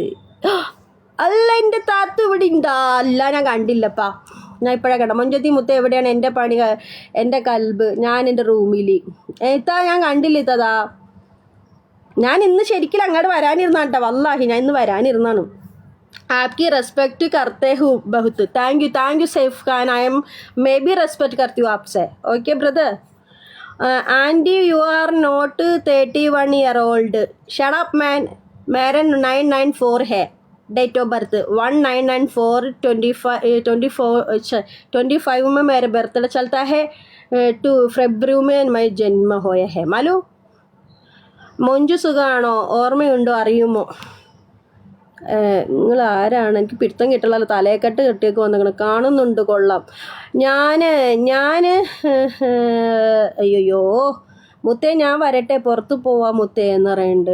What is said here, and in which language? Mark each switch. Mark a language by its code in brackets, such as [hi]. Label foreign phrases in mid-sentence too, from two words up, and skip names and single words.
[ml] അല്ല എൻ്റെ താത്തു ഇവിടെ ഉണ്ടാ? അല്ല ഞാൻ കണ്ടില്ലപ്പാ. ഞാൻ ഇപ്പോഴാ കേട്ടോ. മൊഞ്ചത്തി മുത്ത എവിടെയാണ്? എൻ്റെ പണി എൻ്റെ കൽബ്. ഞാൻ എൻ്റെ റൂമിൽ ഏത്താ ഞാൻ കണ്ടില്ല ഇത്തതാ. ഞാൻ ഇന്ന് ശരിക്കും അങ്ങോട്ട് വരാനിരുന്നാണ് കേട്ടോ. വല്ലാഹി ഞാൻ ഇന്ന് വരാനിരുന്നാണ്. [hi] आपकी रेस्पेक्ट करते हूँ बहुत. [en] Thank you Saif Khan. I am maybe [hi] रेस्पेक्ट करती हूँ आपसे. [en] OK brother. Aunty you are not 31 year old. Shut up man. [hi] मेरा 994 है [en] date of birth. [hi] 1994 25 में मेरा बर्थडे चलता है. 2 फरवरी में मैं जन्म होया है. मालूम? [ml] മൊഞ്ചു സുഖമാണോ? ഓർമ്മയുണ്ടോ? അറിയുമോ? നിങ്ങൾ ആരാണ്? എനിക്ക് പിടുത്തം കിട്ടുള്ള തലയെക്കെട്ട് കെട്ടിയൊക്കെ വന്നിങ്ങനെ കാണുന്നുണ്ട്. കൊള്ളാം. ഞാൻ അയ്യോ മുത്തേ ഞാൻ വരട്ടെ, പുറത്ത് പോവാം മുത്തേ എന്ന് പറയുന്നുണ്ട്.